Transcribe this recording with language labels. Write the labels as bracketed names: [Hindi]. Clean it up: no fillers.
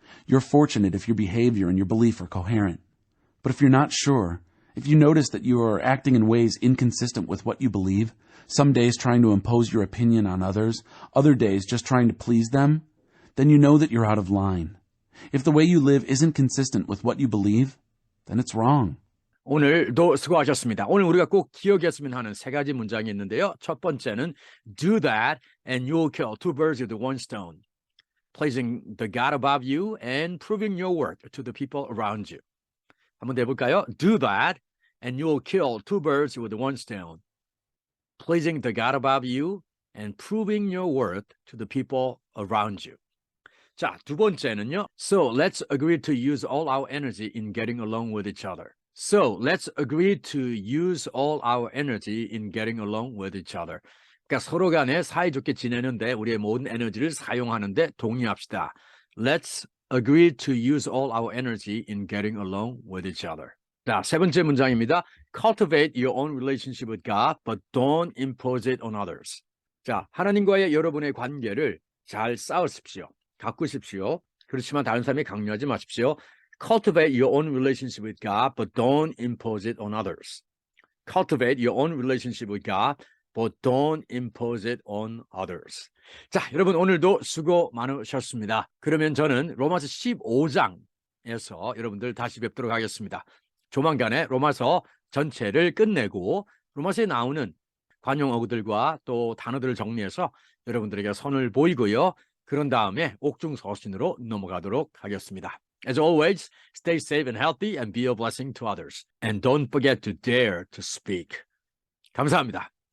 [English] You're fortunate if your behavior and your belief are coherent. But if you're not sure, if you notice that you are acting in ways inconsistent with what you believe, some days trying to impose your opinion on others, other days just trying to please them, then you know that you're out of line. If the way you live isn't consistent with what you believe, then it's wrong. [Korean] 오늘도 수고하셨습니다. 오늘 우리가 꼭 기억했으면 하는 세 가지 문장이 있는데요. 첫 번째는 [English] do that and you'll kill two birds with one stone. Placing the God above you and proving your worth to the people around you. [Korean] 한번 더 해볼까요? [English] Do that and you'll kill two birds with one stone. Placing the God above you and proving your worth to the people around you. [Korean] 자, 두 번째는요. [English] So let's agree to use all our energy in getting along with each other. So let's agree to use all our energy in getting along with each other. [Korean] 그러니까 서로 간에 사이좋게 지내는데 우리의 모든 에너지를 사용하는데 동의합시다. [English] Let's agree to use all our energy in getting along with each other. [Korean] 자, 세 번째 문장입니다. [English] Cultivate your own relationship with God, but don't impose it on others. [Korean] 자, 하나님과의 여러분의 관계를 잘 쌓으십시오. 가꾸십시오. 그렇지만 다른 사람이 강요하지 마십시오. [English] Cultivate your own relationship with God, but don't impose it on others. Cultivate your own relationship with God, but don't impose it on others. [Korean] 자, 여러분 오늘도 수고 많으셨습니다. 그러면 저는 로마서 15장에서 여러분들 다시 뵙도록 하겠습니다. 조만간에 로마서 전체를 끝내고 로마서에 나오는 관용 어구들과 또 단어들을 정리해서 여러분들에게 선을 보이고요. 그런 다음에 옥중서신으로 넘어가도록 하겠습니다. [English] As always, stay safe and healthy and be a blessing to others. And don't forget to dare to speak. [Korean] 감사합니다.